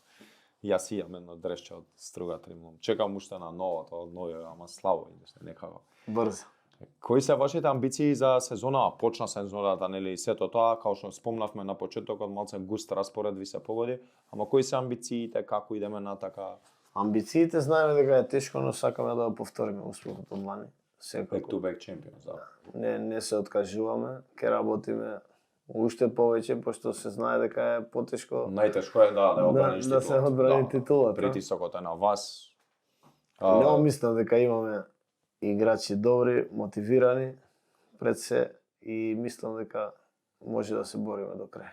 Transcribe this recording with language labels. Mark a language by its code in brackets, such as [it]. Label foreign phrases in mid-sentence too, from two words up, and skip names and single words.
[mk] Јас имам едно дресче од Струга Тримлум. Чекам уште на новото, од новиот, ама слабо иде некако. Брзо. Кои се вашите амбиции за сезона? Почна сезоната, нели, и сето тоа, као што спомнавме на почетокот, малце густ распоред ви се погоди, ама кои се амбициите, како идеме натака? Амбициите знаеме дека е тешко, но сакаме да го повториме успехот од лани. [en] Back to back champions, [mk] да. Не се откажуваме, ќе работиме уште повеќе, пошто се знае дека е потешко. Најтешко е да одбраниш титулата. Да се одбрани титулата. Притисокот е на вас. Не мислам дека имаме играчи добри, мотивирани пред се и мислам дека може да се бориме до крај.